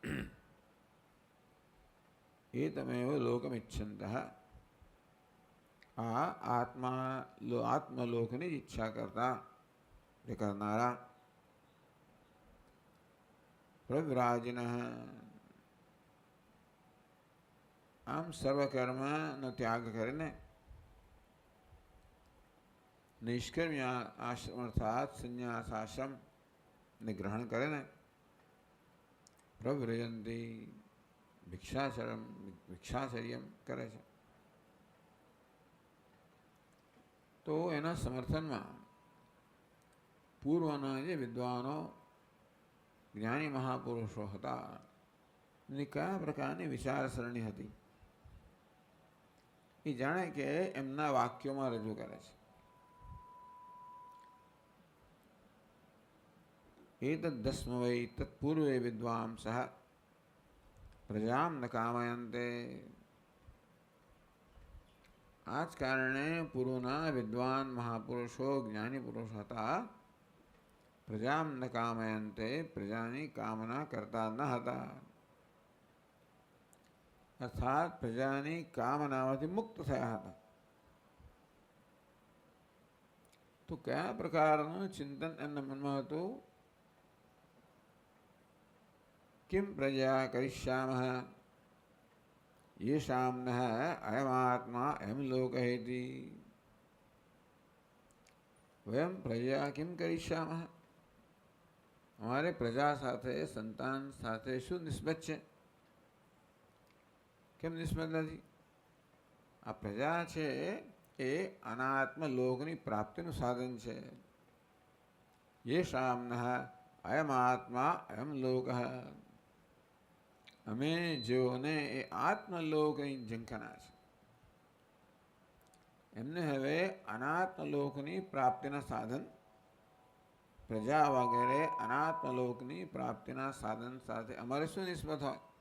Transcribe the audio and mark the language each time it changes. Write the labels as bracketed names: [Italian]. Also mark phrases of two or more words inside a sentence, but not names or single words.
[Sanskrit] एतमेव लोकमिच्छन्तः [Gujarati] આત્મલોકની ઇચ્છા કરતા કરનારા પ્રવ્રાજિનઃ આમ સર્વકર્મ નો ત્યાગ કરીને નિષ્કર્મ્ય આશ્રમ અર્થાત સંન્યાસ આશ્રમ ને ગ્રહણ કરે ને પ્રવ્રજંતી ભિક્ષાચર્યમ કરે છે તો એના સમર્થનમાં પૂર્વના જે વિદ્વાનો જ્ઞાની મહાપુરુષો હતા એની કયા પ્રકારની વિચારસરણી હતી એ જાણે કે એમના વાક્યોમાં રજૂ કરે છે। [Sanskrit] एतद्धस्म वै तत्पूर्वे विद्वांसः प्रजां न कामयन्ते [Gujarati] આજ કારણે પૂર્વના વિદ્વાન મહાપુરુષો જ્ઞાની પુરુષ હતા [Sanskrit] प्रजां न कामयन्ते [Gujarati] પ્રજાની કામના કરતા ન હતા અર્થાત પ્રજાની કામનામાંથી મુક્ત થયા હતા। તો કયા પ્રકારનું ચિંતન એમના મનમાં હતું [Sanskrit] किं प्रजया करिष्यामः येषां नः अयमात्मा अयं लोकः इति। वयं प्रजा किं करिष्यामः? [Gujarati] હમારે પ્રજા સાથે સંતાન સાથે શું નિસ્બત છે? કેમ નિસ્બત નથી? આ પ્રજા છે એ અનાત્મ લોકની પ્રાપ્તિનું સાધન છે. [Sanskrit] येषां नः अयमात्मा अयं लोकः. [Gujarati] અમે જેઓને એ આત્મલોકની ઝંખના છે એમને હવે અનાત્મલોકની પ્રાપ્તિના સાધન પ્રજા વગેરે અનાત્મલોકની પ્રાપ્તિના સાધન સાથે અમારે શું નિસ્બત હોય?